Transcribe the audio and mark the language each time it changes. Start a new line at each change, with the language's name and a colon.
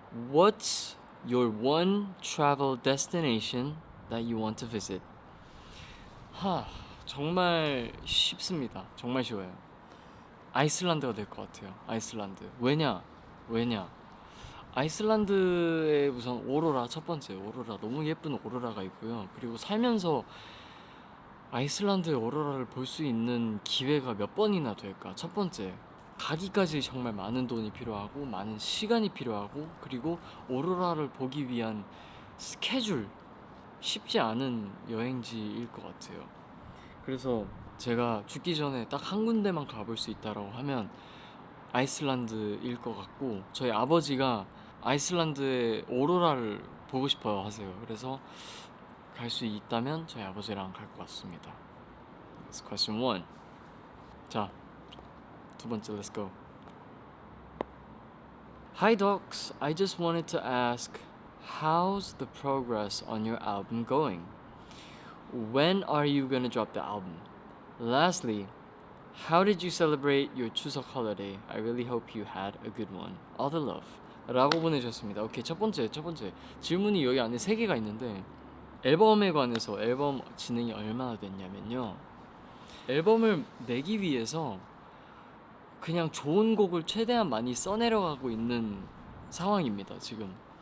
English: What's your one travel destination that you want to visit?
Korean: 정말 쉽습니다. 정말 쉬워요. 아이슬란드가 될 것 같아요. 아이슬란드. 왜냐? 아이슬란드에 우선 오로라, 첫 번째 오로라, 너무 예쁜 오로라가 있고요. 그리고 살면서 아이슬란드의 오로라를 볼 수 있는 기회가 몇 번이나 될까? 첫 번째, 가기까지 정말 많은 돈이 필요하고 많은 시간이 필요하고, 그리고 오로라를 보기 위한 스케줄, 쉽지 않은 여행지일 것 같아요. 그래서 제가 죽기 전에 딱 한 군데만 가볼 수 있다라고 하면 아이슬란드일 것 같고, 저희 아버지가 아이슬란드의 오로라를 보고 싶어 하세요. 그래서 갈 수 있다면 저희 아버지랑 갈 것 같습니다.
English: That's question 1.
Korean: 자, 두 번째,
English: let's go. Hi docs, I just wanted to ask, how's the progress on your album going? When are you gonna drop the album? Lastly, how did you celebrate your 추석 holiday? I really hope you had a good one. All the love.
Korean: 라고 보내주셨습니다. 오케이, 첫 번째 질문이 여기 안에 3개가 있는데, 앨범에 관해서 앨범 진행이 얼마나 됐냐면요, 앨범을 내기 위해서 그냥 좋은 곡을 최대한 많이 써내려가고 있는 상황입니다, 지금.